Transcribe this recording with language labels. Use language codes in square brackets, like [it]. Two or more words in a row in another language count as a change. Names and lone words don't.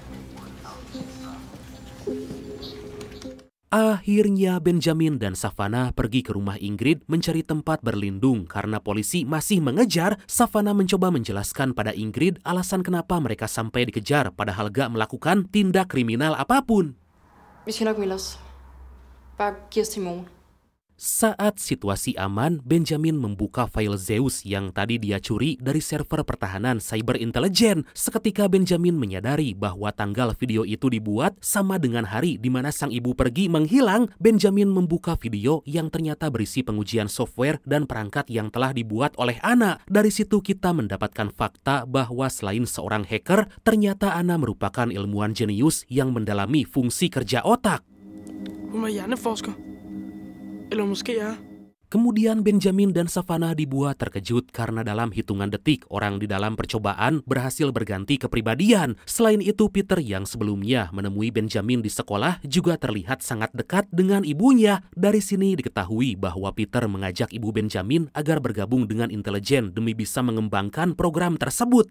[id] Akhirnya Benjamin dan Savannah pergi ke rumah Ingrid mencari tempat berlindung karena polisi masih mengejar. Savannah mencoba menjelaskan pada Ingrid alasan kenapa mereka sampai dikejar padahal gak melakukan tindak kriminal apapun. [da] Vi skal nok melde os. Bare giv os til morgen. [id] Saat situasi aman, Benjamin membuka file Zeus yang tadi dia curi dari server pertahanan cyber intelijen. Seketika Benjamin menyadari bahwa tanggal video itu dibuat sama dengan hari di mana sang ibu pergi menghilang. Benjamin membuka video yang ternyata berisi pengujian software dan perangkat yang telah dibuat oleh Anna. Dari situ kita mendapatkan fakta bahwa selain seorang hacker, ternyata Anna merupakan ilmuwan jenius yang mendalami fungsi kerja otak. [da] Hun er hjerneforsker. Eller måske er. [id] Kemudian Benjamin dan Savannah dibuat terkejut karena dalam hitungan detik orang di dalam percobaan berhasil berganti kepribadian. Selain itu, Peter yang sebelumnya menemui Benjamin di sekolah juga terlihat sangat dekat dengan ibunya. Dari sini diketahui bahwa Peter mengajak ibu Benjamin agar bergabung dengan intelijen demi bisa mengembangkan program tersebut.